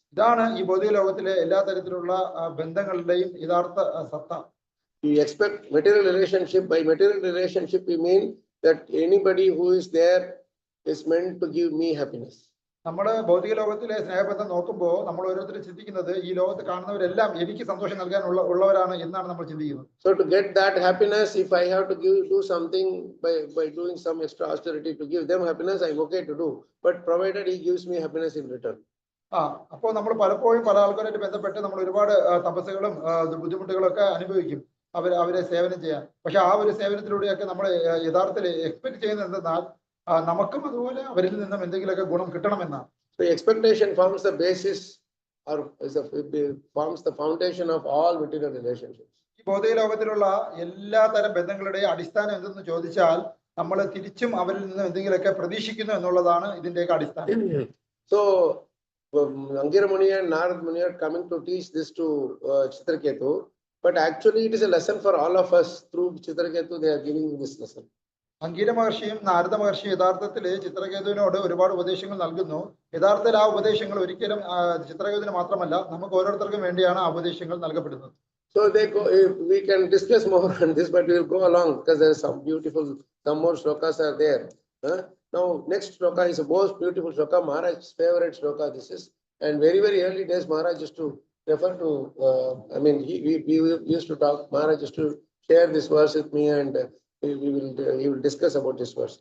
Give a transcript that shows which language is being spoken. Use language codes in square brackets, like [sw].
[ml] ഇതാണ് ഈ ഭൗതിക ലോകത്തിലെ എല്ലാ തരത്തിലുള്ള ബന്ധങ്ങളുടെയും യഥാർത്ഥ സത്ത. [en] You expect material relationship. By material relationship, we mean that anybody who is there is meant to give me happiness. [ml] നമ്മുടെ ഭൗതിക ലോകത്തിലെ സ്നേഹബന്ധം നോക്കുമ്പോൾ നമ്മൾ ഓരോരുത്തരും ചിന്തിക്കുന്നത് ഈ ലോകത്ത് കാണുന്നവരെല്ലാം എനിക്ക് സന്തോഷം നൽകാനുള്ളവരാണ് എന്നാണ് നമ്മൾ ചിന്തിക്കുന്നത്. [en] So to get that happiness, if I have to do something by doing some extra austerity to give them happiness, I'm okay to do. But provided he gives me happiness in return. [ml] അപ്പോൾ നമ്മൾ പലപ്പോഴും പല ആൾക്കാരായിട്ട് ബന്ധപ്പെട്ട് നമ്മൾ ഒരുപാട് തപസ്സുകളും ബുദ്ധിമുട്ടുകളും ഒക്കെ അനുഭവിക്കും അവരെ സേവനം ചെയ്യാൻ. പക്ഷെ ആ ഒരു സേവനത്തിലൂടെയൊക്കെ നമ്മൾ യഥാർത്ഥത്തിൽ എക്സ്പെക്ട് ചെയ്യുന്നത് എന്തെന്നാൽ നമുക്കും അതുപോലെ അവരിൽ നിന്നും എന്തെങ്കിലുമൊക്കെ ഗുണം കിട്ടണമെന്നാണ്. [en] So expectation forms the basis or forms the foundation of all material relationships. [ml] ഈ ഭൗതിക ലോകത്തിലുള്ള എല്ലാ തരം ബന്ധങ്ങളുടെയും അടിസ്ഥാനം എന്തെന്ന് ചോദിച്ചാൽ നമ്മൾ തിരിച്ചും അവരിൽ നിന്നും എന്തെങ്കിലുമൊക്കെ പ്രതീക്ഷിക്കുന്നു എന്നുള്ളതാണ് ഇതിന്റെയൊക്കെ അടിസ്ഥാനം. [en] So Angira Muni and Narad Muni are coming to teach this to Chitraketu, but actually it is a lesson for all of us. Through Chitraketu they are giving this lesson. [ml] അംഗീര മഹർഷിയും Narada മഹർഷിയും യഥാർത്ഥത്തിൽ ചിത്രകേതുവിനോട് ഒരുപാട് ഉപദേശങ്ങൾ നൽകുന്നു. യഥാർത്ഥത്തിൽ ആ ഉപദേശങ്ങൾ ഒരിക്കലും ചിത്രകേതുവിന് മാത്രമല്ല നമുക്ക് ഓരോരുത്തർക്കും വേണ്ടിയാണ് ആ ഉപദേശങ്ങൾ നൽകപ്പെടുന്നത്. [en] So we can discuss more on this, but we will go along because there is some more shlokas are there. Now next shloka is a most beautiful shloka, Maharaj's favorite shloka this is, and very early days Maharaj used to refer to, we used to talk, Maharaj used to share this verse with me, and he will discuss about this verse.